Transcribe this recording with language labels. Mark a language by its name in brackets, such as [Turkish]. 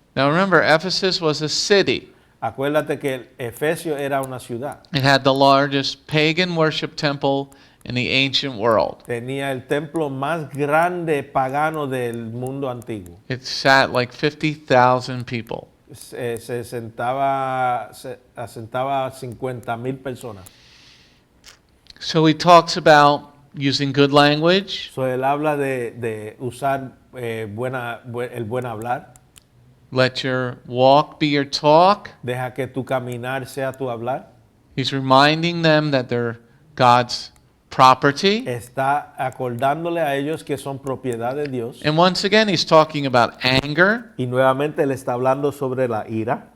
[English] Now remember, Ephesus was a city. [Spanish] Acuérdate que Efesio era una ciudad. [English] It had the largest pagan worship temple in the ancient world. [Spanish] Tenía el templo más grande pagano del mundo antiguo. [English] It sat like 50,000 people. [Spanish] Se asentaba 50,000 personas. [English] So he talks about using good language, [Spanish] So, él habla de usar el buen hablar. [English] let your walk be your talk. [Spanish] Deja que tu caminar sea tu hablar. [English] He's reminding them that they're God's property. [Spanish] Está acordándole a ellos que son propiedad de Dios. [English] And once again, he's talking about anger, [Spanish] Y nuevamente él está hablando sobre la ira,